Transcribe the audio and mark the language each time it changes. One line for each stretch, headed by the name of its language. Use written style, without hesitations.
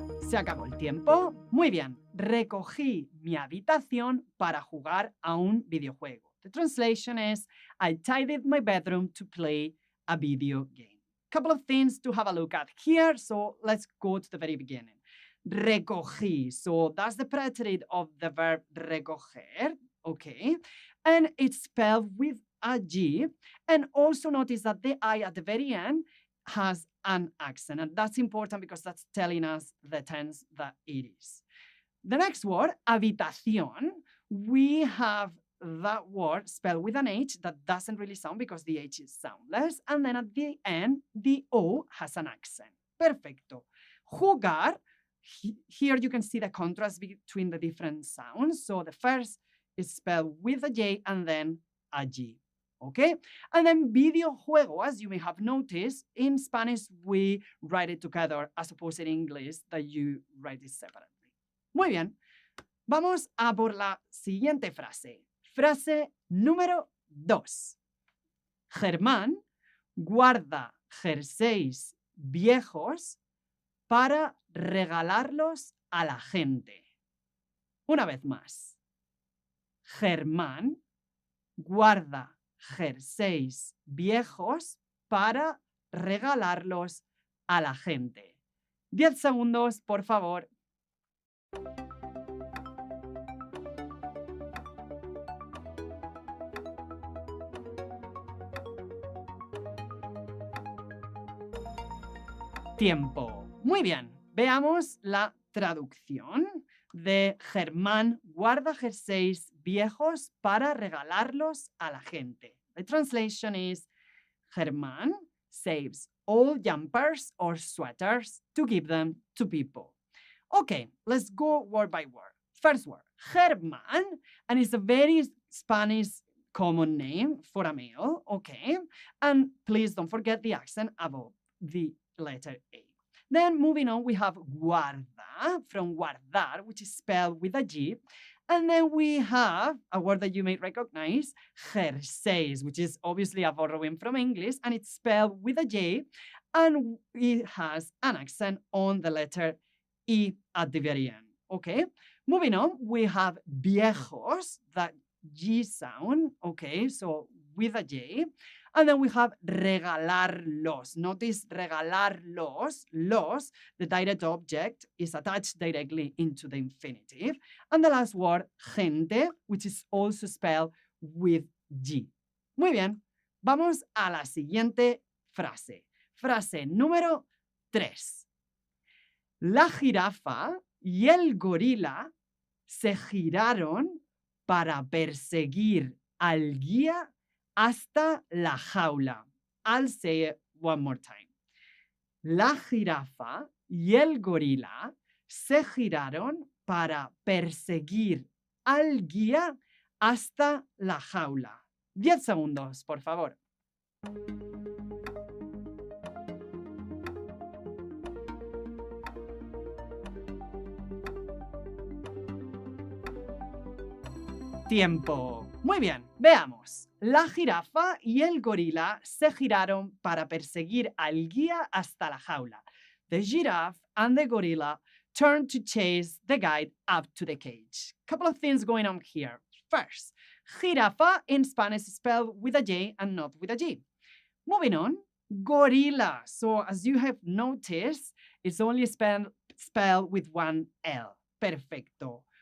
Spanish: Se acabó el tiempo. Muy bien. Recogí mi habitación para jugar a un videojuego.
English: The translation is, I tidied my bedroom to play a video game. Couple of things to have a look at here, so let's go to the very beginning. Recogí, so that's the predicate of the verb recoger, okay? And it's spelled with a G, and also notice that the I at the very end has an accent, and that's important because that's telling us the tense that it is. The next word, habitación, we have that word spelled with an H that doesn't really sound because the H is soundless. And then at the end, the O has an accent. Perfecto. Jugar, here you can see the contrast between the different sounds. So the first is spelled with a J and then a G. Okay? And then videojuego, as you may have noticed, in Spanish we write it together as opposed in English that you write it separately.
Spanish: Muy bien. Vamos a por la siguiente frase. Frase número 2. Germán guarda jerseys viejos para regalarlos a la gente. Una vez más. Germán guarda jerseys viejos para regalarlos a la gente. 10 segundos, por favor. Tiempo. Muy bien. Veamos la traducción de Germán guarda jerseys viejos para regalarlos a la gente.
English: The translation is Germán saves old jumpers or sweaters to give them to people. Okay, let's go word by word. First word, Germán, and it's a very Spanish common name for a male, okay? And please don't forget the accent above the letter A. Then moving on, we have guarda, from guardar, which is spelled with a G. And then we have a word that you may recognize, jerseys, which is obviously a borrowing from English, and it's spelled with a J, and it has an accent on the letter E at the very end, okay? Moving on, we have viejos, that G sound, okay, so with a J. And then we have regalarlos. Notice regalarlos, los, the direct object is attached directly into the infinitive. And the last word, gente, which is also spelled with G.
Spanish: Muy bien, vamos a la siguiente frase. Frase número 3. La jirafa y el gorila se giraron para perseguir al guía hasta la jaula.
English: I'll say it one more time.
Spanish: La jirafa y el gorila se giraron para perseguir al guía hasta la jaula. 10 segundos, por favor. Tiempo. Muy bien, veamos. La jirafa y el gorila se giraron para perseguir al guía hasta la jaula.
English: The giraffe and the gorilla turned to chase the guide up to the cage. Couple of things going on here. First, jirafa in Spanish is spelled with a J and not with a G. Moving on, gorilla. So as you have noticed, it's only spelled with one L. Perfecto.